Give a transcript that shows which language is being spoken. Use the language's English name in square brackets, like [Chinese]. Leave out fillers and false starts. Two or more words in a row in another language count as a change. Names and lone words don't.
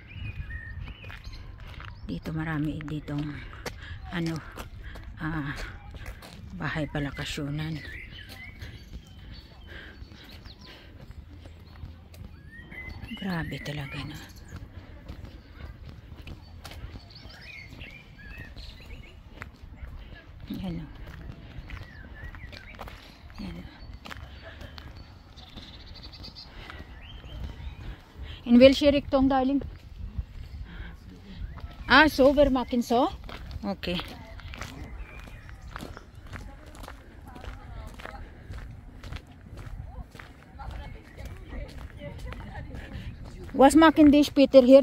[Filipino] Dito marami ditong ano, bahay palakasyonan. Grabe talaga na. Yan o. [German] In welche Richtung, darling? So wir machen so? Okay. Was machen die später hier?